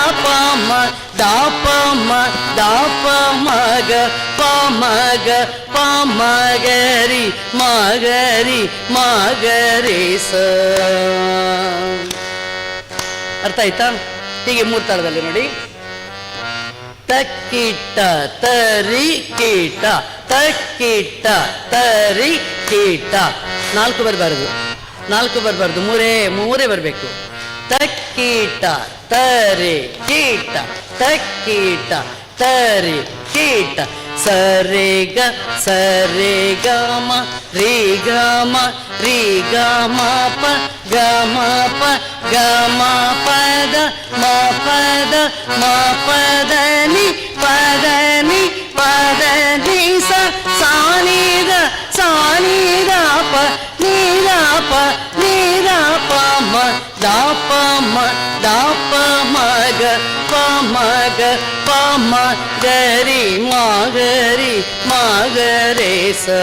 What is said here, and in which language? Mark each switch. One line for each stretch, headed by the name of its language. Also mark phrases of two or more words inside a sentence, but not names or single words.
Kannada: ಮ ದಾಪ ಮ ದಾಪ ಮಗ ಪ ಮಗ ಪ ಮಗರಿ ಮಗರಿ ಮಗರಿ ಸ. ಅರ್ಥ ಆಯ್ತಾ? ಹೀಗೆ ಮೂರು ತಾಳದಲ್ಲಿ ನೋಡಿ. ತಕ್ಕಿಟ್ಟ ತರಿ ಕೀಟ, ತಕ್ಕಿಟ್ಟ ತರಿ ಕೀಟ. ನಾಲ್ಕು ಬರಬಾರದು, ಮೂರೇ ಬರಬೇಕು. ತಕ್ಕೀಟ ತರಿ ಕೀಟ, ತಕ್ಕೀಟ ತರಿ ಕೀಟ. ಸರಿ ಗ ಮ ರೀ ಗ ಮ ಪ ಗ ಮ ಪ ಗ ಮ ಪದ ಮ ಪದ ಮ ಪದ ನಿ ಪದ ನಿ ಪದ ನಿ ಸ ಸಾನಿದ ಪ ನೀರ ಪ ಮ ದಾಪ ಮಗ ಪ ಮಗ ಪ ಮಗರಿ ಮಗರಿ ಸ.